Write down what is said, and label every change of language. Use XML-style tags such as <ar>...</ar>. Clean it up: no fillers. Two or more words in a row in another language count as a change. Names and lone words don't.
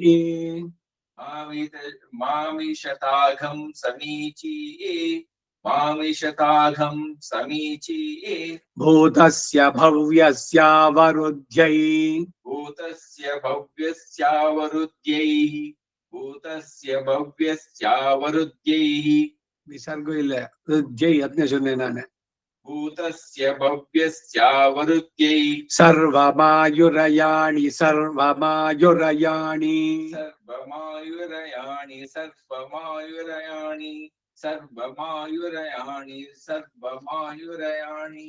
<sa>मामिषताघं समीची मामिषताघं समीची भूतस्य भव्यस्यावरुध्यै भूतस्य भव्यस्यावरुद्यैः भूतस्य भव्यस्यावरुद्यैः</sa> <kn>विसर्गो ಇಲ್ಲ ರುದ್ಯೈ ಅದನ್ನೇ சொன்னேன் ನಾನು</kn> <sa>भूतस्य भव्यस्यावरुद्यैः सर्वमायुरयाणि सर्वमायुरयाणि सर्वमायुरयाणि सर्वमायुरयाणि सर्वमायुरयाणि सर्वमायुरयाणि</sa>